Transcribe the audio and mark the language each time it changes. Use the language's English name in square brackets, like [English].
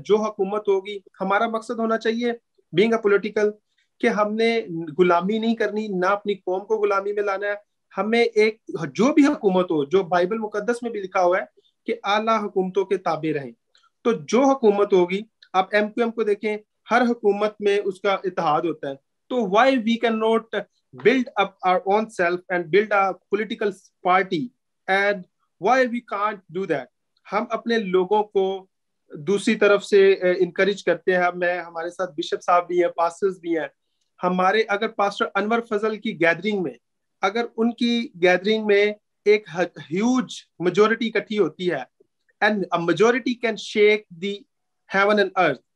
[Urdu] جو حکومت ہوگی, ہمارا مقصد ہونا چاہیے [English] being a political [Urdu] کہ ہم نے غلامی نہیں کرنی, نہ اپنی قوم کو غلامی میں لانا ہے. ہمیں ایک جو بھی حکومت ہو, جو بائبل مقدس میں بھی لکھا ہوا ہے کہ اعلیٰ حکومتوں کے تابع رہیں. تو جو حکومت ہوگی, آپ MQM کو دیکھیں, ہر حکومت میں اس کا اتحاد ہوتا ہے. [English] تو why we cannot build up our own self and build a political party, and why we can't do that. [Urdu] ہم اپنے لوگوں کو دوسری طرف سے انکریج کرتے ہیں. ہمارے ساتھ بشپ صاحب بھی ہیں, پاسٹرز بھی ہیں ہمارے. اگر پاسٹر انور فضل کی گیدرنگ میں, اگر ان کی گیدرنگ میں ایک ہیوج میجورٹی اکٹھی ہوتی ہے [English] And majority can shake the heaven and earth.